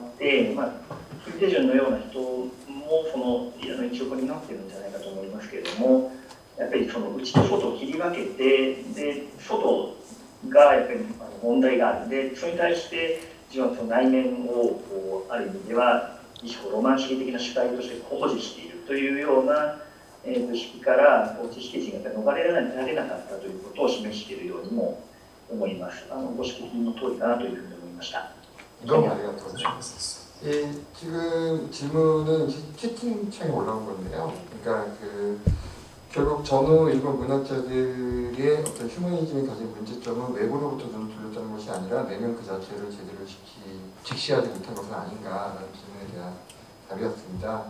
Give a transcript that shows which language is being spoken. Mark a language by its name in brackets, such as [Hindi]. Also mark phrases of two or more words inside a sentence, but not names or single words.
[Japanese] って、キム・デジュンのような人もその一翼になっているんじゃないかと思いますけれども、やっぱりその内と外を切り分けてで外がやっぱり問題があるんでそれに対して自分はその内面をある意味では一種ロマン主義的な主体として保持しているというような図式から知識人が逃れられなかったということを示しているようにも思います。ご指摘の通りかなというふうに思いました。 [Korean] 너무 아리가토. 지금 질문은 채팅창에 올라온 건데요. 그러니까 결국 전후 일본 문학자들의 어떤 휴머니즘이 가진 문제점은 외부로부터 눈을 돌렸다는 것이 아니라 내면 그 자체를 제대로 직시하지 못한 것은 아닌가라는 질문에 대한 답이었습니다.